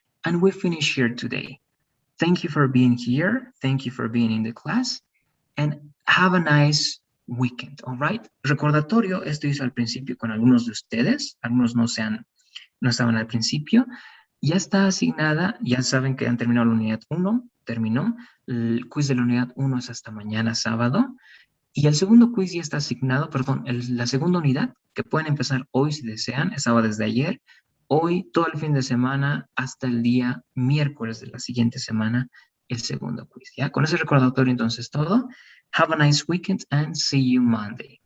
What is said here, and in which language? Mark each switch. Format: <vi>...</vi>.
<en>And we finish here today. Thank you for being here. Thank you for being in the class. And have a nice weekend, all right?</en> <es>Recordatorio, esto hizo al principio con algunos de ustedes. Algunos no estaban al principio. Ya está asignada, ya saben que han terminado la unidad 1, terminó. El quiz de la unidad 1 es hasta mañana sábado. Y el segundo quiz ya está asignado, perdón, la segunda unidad, que pueden empezar hoy si desean, estaba desde ayer. Hoy, todo el fin de semana, hasta el día miércoles de la siguiente semana, el segundo quiz. ¿Ya? Con ese recordatorio, entonces, todo.</es> <en>Have a nice weekend and see you Monday.</en>